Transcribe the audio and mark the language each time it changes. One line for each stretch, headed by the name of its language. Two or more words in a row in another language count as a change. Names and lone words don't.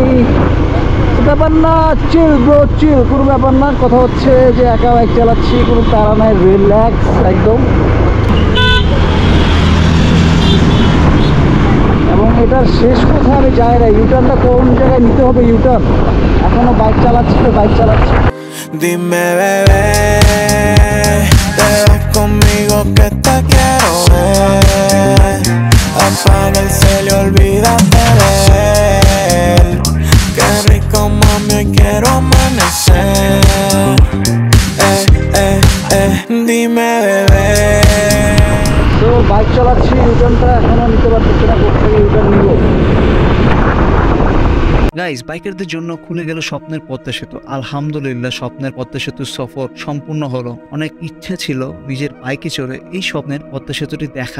Bangla: ব্যাপার না,
English: chill bro chill,
Bangla: কোনো ব্যাপার না। কথা হচ্ছে যে একা বাইক চালাচ্ছি, কোনো তাড়া নাই, রিল্যাক্স একদম। এবং এটার শেষ কোথায় আমি যাই না, ইউটার্নটা কোন জায়গায় নিতে হবে, ইউটার্ন এখনো বাইক চালাচ্ছি তো বাইক চালাচ্ছি।
Spanish: Dime bebé, te vas conmigo que te quiero ver. Apaga el cel y olvídate de él. Qué rico mami, hoy quiero amanecer. Dime bebé.
Bangla: তো বাইক চালাচ্ছি, ইউটার্নটা এখনো নিতে পারতেছি না, কোথায় ইউটার্ন নিব। গাইস, বাইকারদের জন্য খুলে গেল স্বপ্নের পদ্মা সেতু। আলহামদুলিল্লাহ, স্বপ্নের পদ্মা সেতুর সফর সম্পূর্ণ হলো। অনেক ইচ্ছা ছিল নিজের বাইকে চড়ে এই স্বপ্নের পদ্মা সেতুটি দেখা।